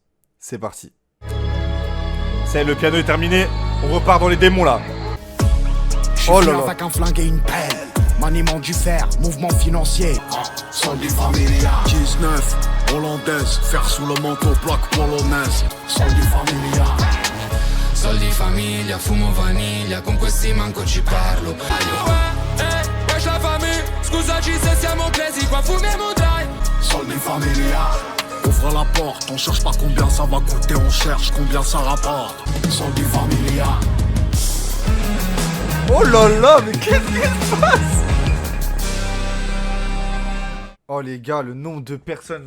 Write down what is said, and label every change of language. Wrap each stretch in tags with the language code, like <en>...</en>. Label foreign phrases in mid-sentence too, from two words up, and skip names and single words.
<fr>C'est parti. C'est le piano est terminé. On repart dans les démons là. Oh là là. Avec un flingue et une pelle. Maniement du fer, mouvement financier.</fr> <it>Soldi familia,</it> <fr>19, hollandaise. Fer sous le manteau, plaque polonaise.</fr> <it>soldi familia. Soldi famiglia, fumo vaniglia, con questi manco ci parlo.</it> <fr>Wesh la famille,</fr> <it>scusaci se siamo crazy, qua fumiamo dai. Soldi familia,</it> <fr>Ouvre la porte, on cherche pas combien ça va coûter, on cherche combien ça rapporte.</fr> <it>soldi familia.</it> <fr>Oh là là, mais qu'est-ce qui se passe? Oh les gars, le nombre de personnes.</fr>